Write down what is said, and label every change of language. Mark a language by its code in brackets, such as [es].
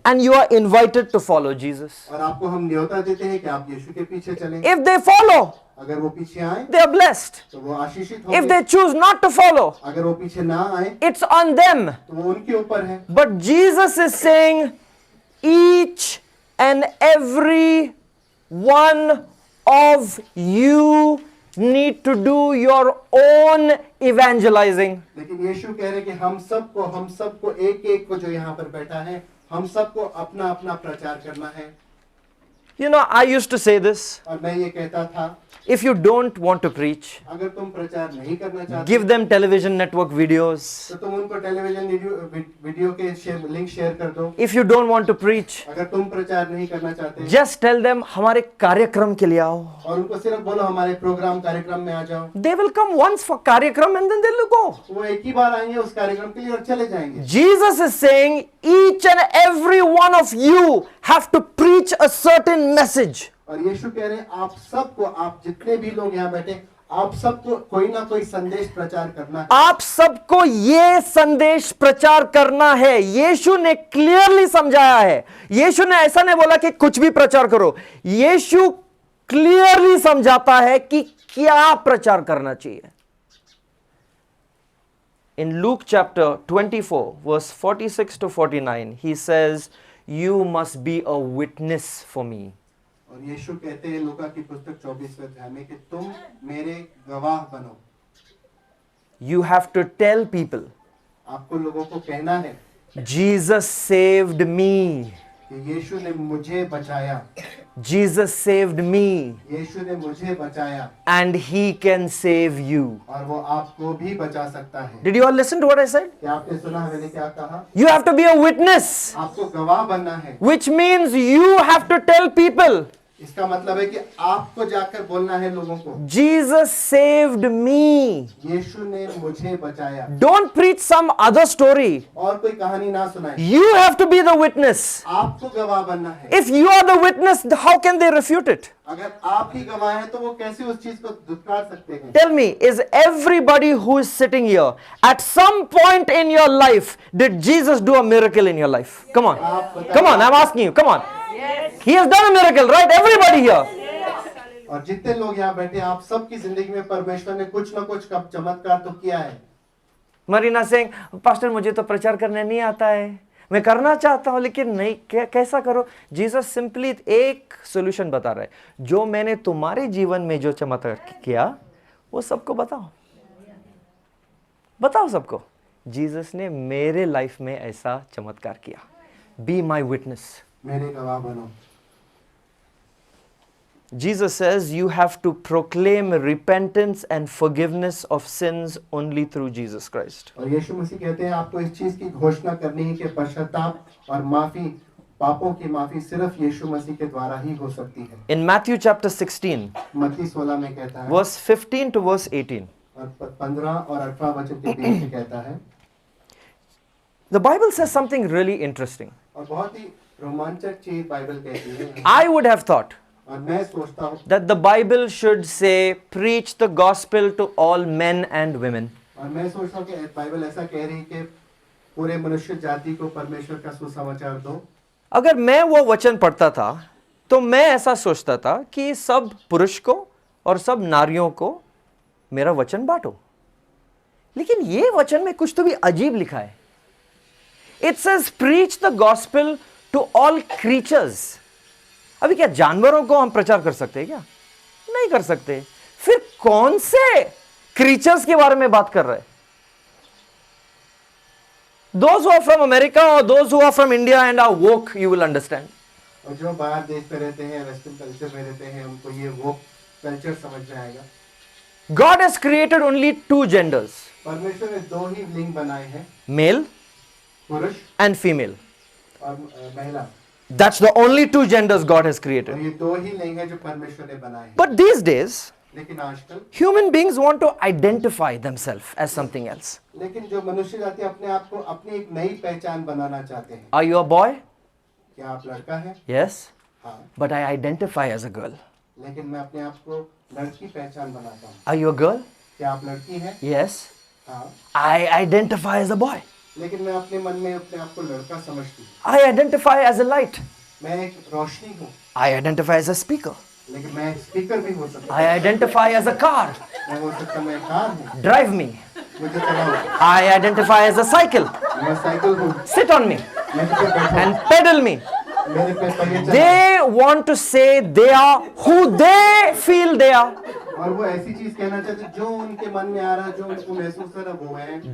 [en] And you are invited to follow Jesus. [hi] और आपको हम न्योता देते हैं कि आप यीशु के पीछे चलें। [en] If they follow, [hi] अगर वो पीछे आए [en] they are blessed. [hi] तो वो आशीषित होंगे। [en] they choose not to follow, [hi] अगर वो पीछे ना आए [en] it's on them. [hi] तो वो उनके ऊपर है। [en] But Jesus is saying, each and every one of you need to do your own evangelizing. [hi] लेकिन यीशु कह रहे कि हम सबको एक एक को जो यहाँ पर बैठा है, हम सबको अपना अपना प्रचार करना है। [en] You know, I used to say this. [hi] और मैं ये कहता था, [en] If you don't want to preach, [hi] अगर तुम प्रचार नहीं करना चाहते, [en] give them television network videos. [hi] तो तुम उनको टेलीविजन वीडियो के लिंक शेयर कर दो। [en] If you don't want to preach, [hi] अगर तुम प्रचार नहीं करना चाहते, [en] just tell them [hi] हमारे कार्यक्रम के लिए आओ. और उनको सिर्फ बोलो हमारे कार्यक्रम में आ जाओ। [en] They will come once for कार्यक्रम and then they'll go. [hi] वो एक ही बार आएंगे उस कार्यक्रम के लिए और चले जाएंगे। [en] Jesus is saying each and every one of you have to preach a certain message. [hi] और यीशु कह रहे हैं आप सबको, आप जितने भी लोग यहाँ बैठे, आप सबको कोई ना कोई संदेश प्रचार करना है। आप सबको ये संदेश प्रचार करना है। यीशु ने क्लियरली समझाया है। यीशु ने ऐसा नहीं बोला कि कुछ भी प्रचार करो। यीशु क्लियरली समझाता है कि क्या प्रचार करना चाहिए। [en] In Luke chapter 24 verse 46 to 49 he says, you must be a witness for me. [hi] और यीशु कहते हैं लूका की पुस्तक 24वें अध्याय में कि तुम मेरे गवाह बनो। [en] You have to tell people, [hi] आपको लोगों को कहना है [en] Jesus saved me. [hi] कि यीशु ने मुझे बचाया, [en] Jesus saved me [hi] यीशु ने मुझे बचाया, [en] and he can save you. [hi] और वो आपको भी बचा सकता है। [en] Did you all listen to what I said? [hi] क्या आपने सुना मैंने क्या कहा? [en] You have to be a witness, [hi] आपको गवाह बनना है। [en] which means you have to tell people, [hi] इसका मतलब है कि आपको जाकर बोलना है लोगों को, [en] Jesus saved me. [hi] यीशु ने मुझे बचाया। [en] Don't preach some other story. [hi] और कोई कहानी ना सुनाए, [en] You have to be the witness. [hi] आपको गवाह बनना है। [en] If you are the witness, how can they refute it? [hi] अगर आप ही गवाह हैं तो वो कैसे उस चीज को दुत्कार सकते हैं? [en] Tell me, is everybody who is sitting here, at some point in your life, did Jesus do a miracle in your life? Come on. Come on, I'm asking you. Come on. He has done a miracle, right? Everybody here. [hi] और जितने लोग यहाँ बैठे, आप सबकी जिंदगी में परमेश्वर ने कुछ ना कुछ चमत्कार तो किया है। मरीना सिंह, पास्टर मुझे तो प्रचार करने नहीं आता है, मैं करना चाहता हूं लेकिन नहीं, कैसा करो? जीसस सिंपली एक सॉल्यूशन बता रहा है, जो मैंने तुम्हारे जीवन में जो चमत्कार किया वो सबको बताओ, बताओ सबको। जीसस ने मेरे लाइफ में ऐसा चमत्कार किया। [en] be my witness, [hi] मेरे गवाह बनो। [en] Jesus says you have to proclaim repentance and forgiveness of sins only through Jesus Christ. [hi] और यीशु मसीह कहते हैं आपको इस चीज की घोषणा करनी है कि पश्चाताप और माफी, पापों की माफी सिर्फ यीशु मसीह के द्वारा ही हो सकती है। [en] In Matthew chapter 16, [hi] मत्ती 16 में कहता है, [en] verse 15 to verse 18, [hi] और 15 और 18 वचन के बीच में कहता है, [en] the Bible says something really interesting. [hi] और बहुत ही रोमांचक चीज बाइबल कहती है। [en] I would have thought [hi] और मैं सोचता हूँ [en] that the Bible should say, preach the gospel to all men and women. [hi] और मैं सोचता हूँ कि बाइबल ऐसा कह रही है कि पूरे मनुष्य जाति को परमेश्वर का सुसमाचार दो। अगर मैं वो वचन पढ़ता था तो मैं ऐसा सोचता था कि सब पुरुष को और सब नारियों को मेरा वचन बांटो, लेकिन ये वचन में कुछ तो भी अजीब लिखा है। [en] It says preach the gospel to all creatures. [hi] अभी क्या जानवरों को हम प्रचार कर सकते हैं क्या? नहीं कर सकते। फिर कौन से क्रीचर्स के बारे में बात कर रहे हैं? [en] Those who are from America or those who are from India and are woke, you will understand. [hi] और जो बाहर देश पे रहते हैं, वेस्टर्न कल्चर में रहते हैं, उनको ये वो कल्चर समझ में आएगा। [en] God has created only two genders, [hi] परमेश्वर ने दो ही लिंग बनाए हैं, [en] male [hi] पुरुष [en] and female. [hi] और महिला। [en] That's the only two genders God has [hi] और [en] created. [hi] ये दो ही लिंग हैं जो परमेश्वर ने बनाए हैं। [en] But these days, [hi] लेकिन आजकल, [en] human beings want to identify themselves as something else. [hi] लेकिन जो मनुष्य जाति अपने आप को अपनी एक नई पहचान बनाना चाहते हैं। [en] Are you a boy? [hi] क्या आप लड़का हैं? [en] Yes. [hi] हाँ। [en] But I identify as a girl. [hi] लेकिन मैं अपने आप को लड़की पहचान बनाता हूँ। [en] Are you a girl? [hi] क्या आप लड़की हैं? [en] Yes. [hi] हाँ। [en] I identify as a boy. [hi] लेकिन मैं अपने मन में अपने आप को लड़का समझती हूँ। [en] I identify as a light. [hi] मैं एक रोशनी हूँ। [en] I identify as a speaker. [hi] लेकिन मैं स्पीकर भी हो सकता [en] I identify as a car. [hi] हूँ, मैं हो सकता मैं कार हूँ, [en] Drive me. [hi] मुझे चलाओ, [en] I identify as a cycle. [hi] मैं साइकिल हूँ, [en] Sit on me [hi] मेरे पे बैठो, [en] and pedal me. [hi] मेरे पे पहिए चलाओ। [en] They want to say they are who they feel they are. [hi] और वो ऐसी चीज कहना चाहते हैं, जो उनके मन में आ रहा है, जो उनको महसूस हो रहा है, वो है।